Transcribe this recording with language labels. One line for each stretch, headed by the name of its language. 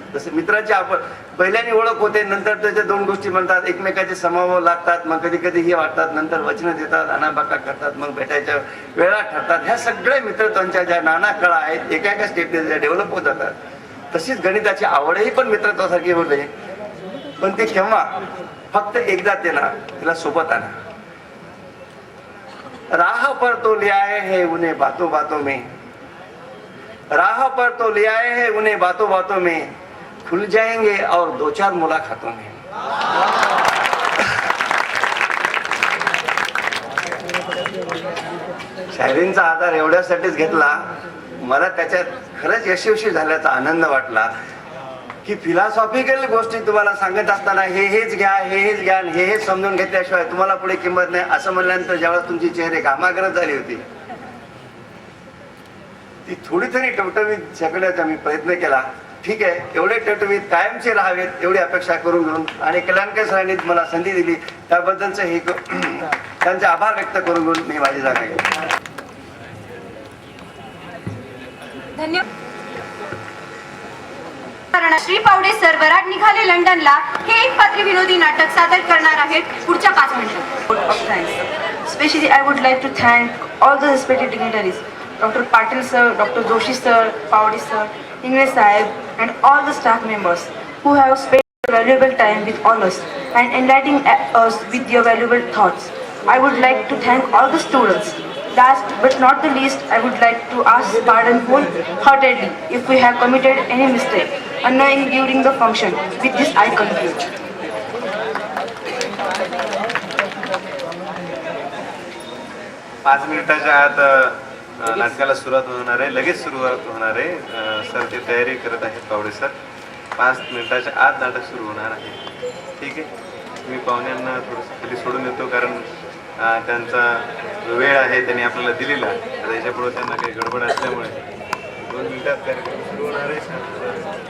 Marathi: जसं मित्राची आवड पहिल्याने ओळख होते, नंतर त्याच्या 2 गोष्टी म्हणतात, एकमेकाचे समाव लागतात, मग कधी कधी हे वाटतात, नंतर वचनं देतात, अनाबाका करतात, मग भेटायच्या वेळा ठरतात. ह्या सगळे मित्रत्वांच्या ज्या नाना कळा आहेत एका एका स्टेपने डेव्हलप होत जातात. तशीच गणिताची आवडही पण मित्रत्वासारखी होते, पण ते केव्हा? फक्त एकदा तिला सोबत आणा.
Hindi: राह पर तो ले आए है उन्हें बातों बातों में, राह पर तो ले आए हैं उन्हें बातों बातों में, खुल जाएंगे और 2-4 मुलाकातों में.
Marathi: शायरींचा आधार एवढ्यासाठीच घेतला, मला त्याच्यात खरंच यशस्वी झाल्याचा आनंद वाटला की फिलॉसॉफिकल गोष्टी तुम्हाला सांगत असताना हेच घ्या, हेच घ्या, हेच समजून घेतल्याशिवाय तुम्हाला पुढे किंमत नाही असं म्हणल्यानंतर ज्यावेळेस तुमची चेहरे घामाघरट झाली होती, ती थोडी तरी टवटवीत शकण्याचा मी प्रयत्न केला. ठीक आहे, एवढे टवटवीत कायमचे राहावेत एवढी अपेक्षा करून घेऊन आणि कल्याणकर सरांनी मला संधी दिली त्याबद्दलचं हे त्यांचे आभार व्यक्त करून घेऊन मी माझी जागा घेतो. धन्यवाद. श्री पावडे सर वराड निघाले लंडनला हे एक पात्री विनोदी नाटक सादर करणार आहेत पुढच्या 5 मिनिटात.
English: Especially, I would like to thank all the respected dignitaries, Dr. Patil sir, Dr. Joshi sir, Pawdi sir, Ingres Sahib, and all the staff members who have spent valuable time with all us and enlightening us with their valuable thoughts. I would like to thank all the students. Last but not the least, I would like to ask pardon wholeheartedly if we have committed any mistake unknowingly during the function. With this, I conclude.
Marathi: 5 मिनिटाच्या आत नाटकाला सुरुवात होणार आहे, लगेच सुरुवात होणार आहे. सर ते तयारी करत आहेत पावडे सर. 5 मिनिटाच्या आत नाटक सुरू होणार आहे. ठीक आहे, मी पाहुण्यांना थोडंसं खाली सोडून येतो कारण त्यांचा जो वेळ आहे त्यांनी आपल्याला दिलेला, आता याच्यापुढे त्यांना काही गडबड असल्यामुळे 2 मिनिटात कार्यक्रम सुरू होणार आहे.